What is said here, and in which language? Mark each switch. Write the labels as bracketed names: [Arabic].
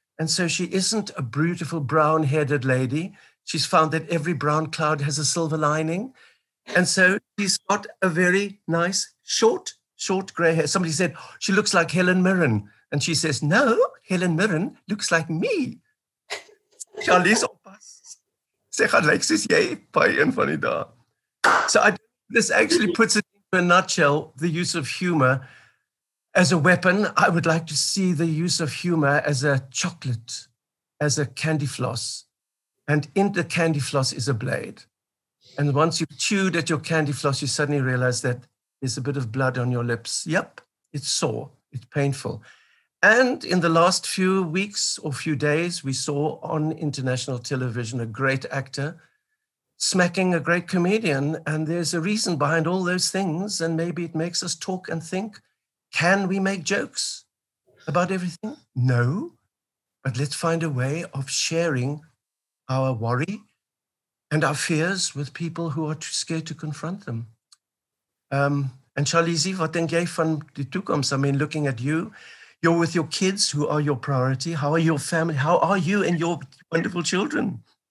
[English] And so she isn't a beautiful brown-headed lady. She's found that every brown cloud has a silver lining. And so she's got a very nice, short gray hair. Somebody said, she looks like Helen Mirren. And she says, no, Helen Mirren looks like me. [Afrikaans] Charlize oppas. Sy gaan lyk soos jy by een van die dae. [English] So this actually puts it into a nutshell, the use of humor as a weapon. I would like to see the use of humor as a chocolate, as a candy floss. And in the candy floss is a blade. And once you've chewed at your candy floss, you suddenly realize that there's a bit of blood on your lips. Yep, it's sore, it's painful. And in the last few weeks or few days, we saw on international television a great actor smacking a great comedian. And there's a reason behind all those things. And maybe it makes us talk and think, can we make jokes about everything? No, but let's find a way of sharing our worry and our fears with people who are too scared to confront them. [Afrikaans] And Charlize, wat dink jy van die toekoms? [English] I mean, looking at you, you're with your kids who are your priority. How are your family? How are you and your wonderful children?